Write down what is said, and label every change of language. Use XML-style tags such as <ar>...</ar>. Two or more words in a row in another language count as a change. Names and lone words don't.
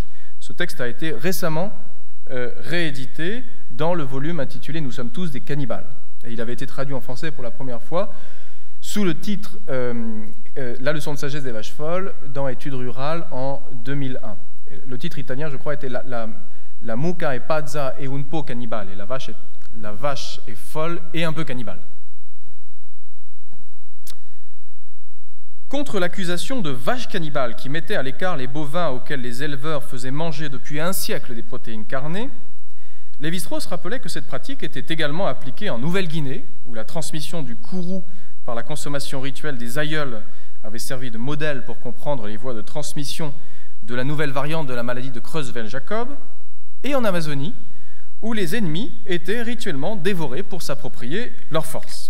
<fr>Ce texte a été récemment réédité dans le volume intitulé « Nous sommes tous des cannibales ». Et il avait été traduit en français pour la première fois sous le titre La leçon de sagesse des vaches folles dans Études rurales en 2001. Le titre italien, je crois, était La mucca è pazza e un po' cannibale. La vache est folle et un peu cannibale. Contre l'accusation de vache cannibale qui mettait à l'écart les bovins auxquels les éleveurs faisaient manger depuis un siècle des protéines carnées, Lévi-Strauss rappelait que cette pratique était également appliquée en Nouvelle-Guinée, où la transmission du kourou par la consommation rituelle des aïeuls avait servi de modèle pour comprendre les voies de transmission de la nouvelle variante de la maladie de Creutzfeldt-Jakob, et en Amazonie, où les ennemis étaient rituellement dévorés pour s'approprier leur force.</fr>